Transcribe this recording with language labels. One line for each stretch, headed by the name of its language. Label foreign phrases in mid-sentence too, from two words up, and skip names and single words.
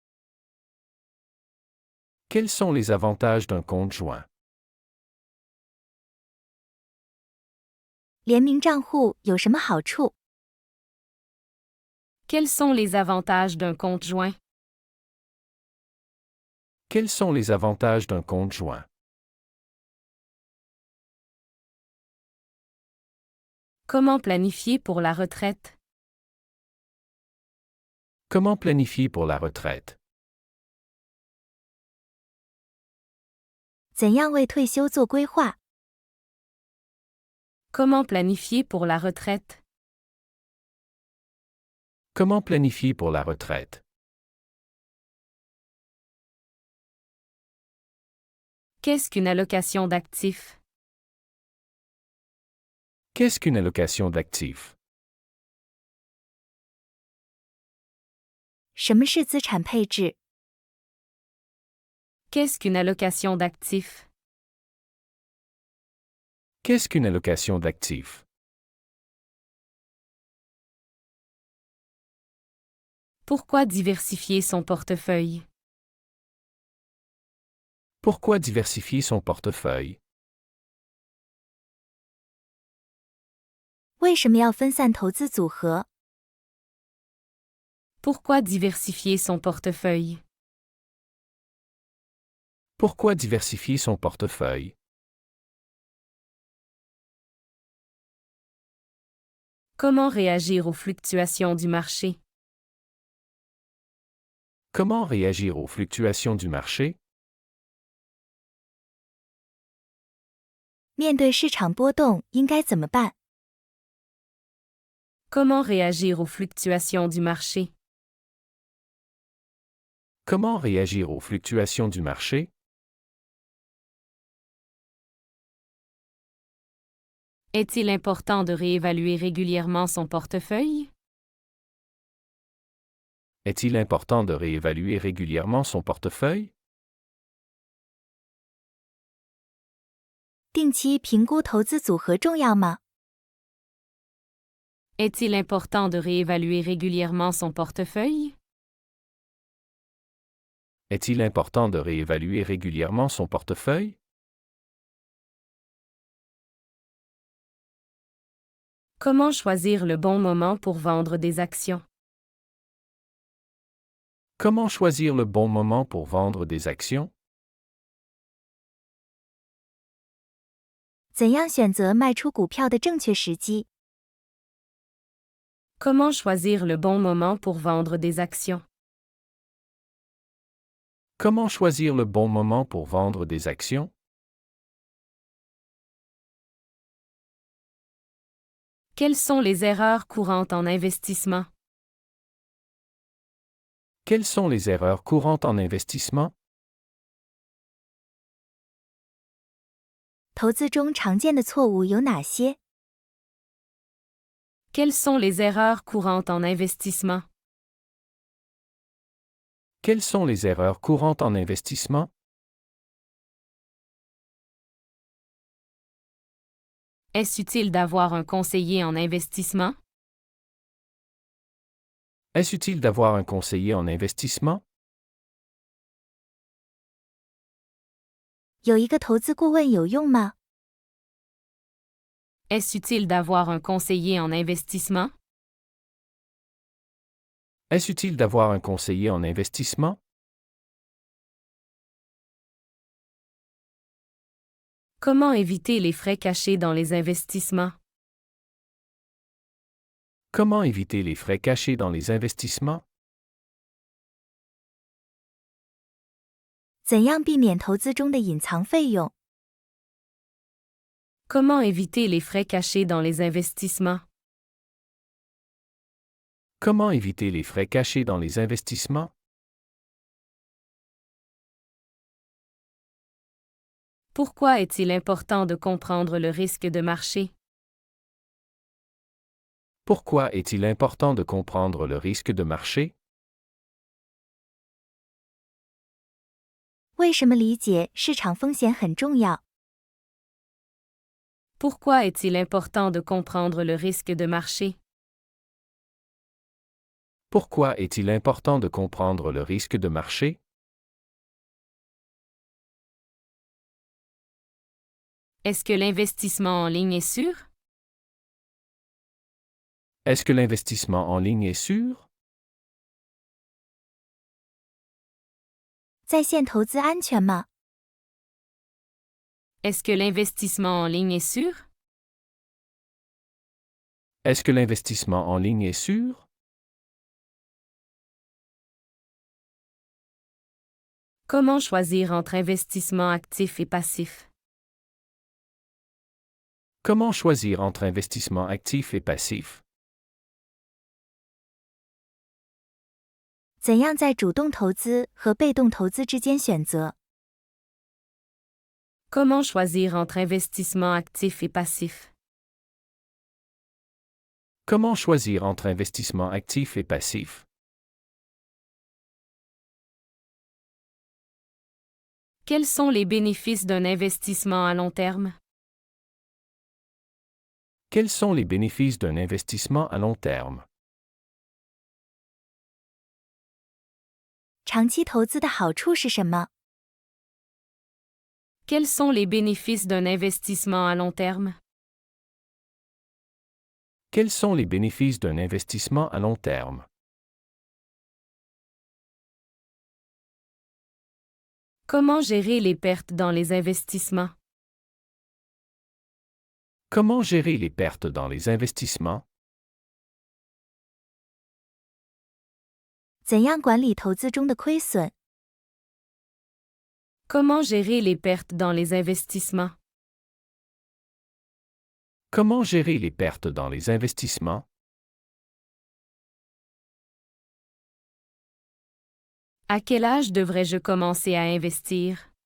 French: Quels sont les avantages d'un compte joint?
Chinese: 联名账户有什么好处？
French: Quels sont les avantages d'un compte joint? Quels sont les avantages d'un compte joint? Comment planifier pour la retraite? Comment planifier pour la retraite?
Chinese: 怎样为退休做规划？
French: Comment planifier pour la retraite? Comment planifier pour la retraite? Qu'est-ce qu'une allocation d'actifs? Qu'est-ce qu'une allocation d'actifs?
Chinese: 什么是资产配置？
French: Qu'est-ce qu'une allocation d'actifs? Qu'est-ce qu'une allocation d'actifs? Pourquoi diversifier son portefeuille? Pourquoi diversifier son portefeuille?
Chinese: 为什么要分散投资组合？
French: Pourquoi diversifier son portefeuille? Pourquoi diversifier son portefeuille? Comment réagir aux fluctuations du marché? Comment réagir aux fluctuations du marché?
Chinese: 面对市场波动应该怎么办？
French: Comment réagir aux fluctuations du marché? Comment réagir aux fluctuations du marché? Est-il important de réévaluer régulièrement son portefeuille? Est-il important de réévaluer régulièrement son portefeuille?
Chinese: 定期评估投资组合重要吗？
French: Est-il important de réévaluer régulièrement son portefeuille? Est-il important de réévaluer régulièrement son portefeuille? Comment choisir le bon moment pour vendre des actions? Comment choisir le bon moment pour vendre des actions?
Chinese: 怎样选择卖出股票的正确时机？
French: Comment choisir le bon moment pour vendre des actions? Comment choisir le bon moment pour vendre des actions? Quelles sont les erreurs courantes en investissement? Quelles sont les erreurs courantes en investissement?
Chinese: 投资中常见的错误有哪些？
French: Quelles sont les erreurs courantes en investissement? Quelles sont les erreurs courantes en investissement? Est-ce utile d'avoir un conseiller en investissement? Est-ce utile d'avoir un conseiller en investissement?
Chinese: 有一个投资顾问有用吗？
French: Est-ce utile d'avoir un conseiller en investissement? Est-ce utile d'avoir un conseiller en investissement? Comment éviter les frais cachés dans les investissements? Comment éviter les frais cachés dans les investissements?
Chinese: 怎样避免投资中的隐藏费用？
French: Comment éviter les frais cachés dans les investissements? Comment éviter les frais cachés dans les investissements? Pourquoi est-il important de comprendre le risque de marché? Pourquoi est-il important de comprendre le risque de marché?
Chinese: 为什么理解市场风险很重要？
French: Pourquoi est-il important de comprendre le risque de marché? Pourquoi est-il important de comprendre le risque de marché? Est-ce que l'investissement en ligne est sûr? Est-ce que l'investissement en ligne est sûr?
Chinese: 在线投资安全吗？
French: Est-ce que l'investissement en ligne est sûr? Est-ce que l'investissement en ligne est sûr? Comment choisir entre investissement actif et passif? Comment choisir entre investissement actif et passif?
Chinese: 怎样在主动投资和被动投资之间选择？
French: Comment choisir entre investissement actif et passif? Comment choisir entre investissement actif et passif? Quels sont les bénéfices d'un investissement à long terme? Quels sont les bénéfices d'un investissement à long terme?
Chinese: 长期投资的好处是什么？
French: Quels sont les bénéfices d'un investissement à long terme? Quels sont les bénéfices d'un investissement à long terme? Comment gérer les pertes dans les investissements? Comment gérer les pertes dans les investissements?
Chinese: 怎样管理投资中的亏损？
French: Comment gérer les pertes dans les investissements? Comment gérer les pertes dans les investissements? À quel âge devrais-je commencer à investir?